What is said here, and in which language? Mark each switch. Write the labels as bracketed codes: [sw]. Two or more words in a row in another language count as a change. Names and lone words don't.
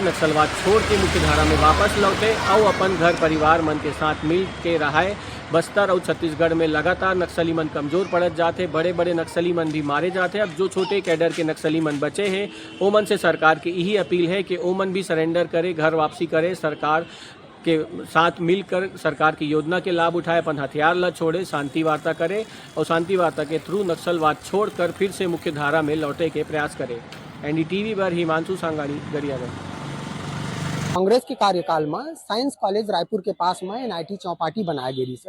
[hne] नक्सलवाद छोड़ के मुख्य धारा में वापस लौटे और अपन घर परिवार मन के साथ मिल के रहाए। बस्तर और छत्तीसगढ़ में लगातार नक्सली मन कमज़ोर पड़त जाते, बड़े बड़े नक्सली मन भी मारे जाते। अब जो छोटे कैडर के नक्सली मन बचे हैं, ओमन से सरकार की यही अपील है कि ओमन भी सरेंडर करे, घर वापसी करे, सरकार के साथ मिलकर सरकार की योजना के लाभ उठाए, अपन हथियार ला छोड़े, शांति वार्ता करे और शांति वार्ता के थ्रू नक्सलवाद छोड़कर फिर से मुख्य धारा में लौटे के प्रयास करे। एनडीटीवी पर हिमांशु सांगानी, गरियागंज। कांग्रेस के कार्यकाल में साइंस कॉलेज रायपुर के पास में एनआईटी चौपाटी बनाया गई से।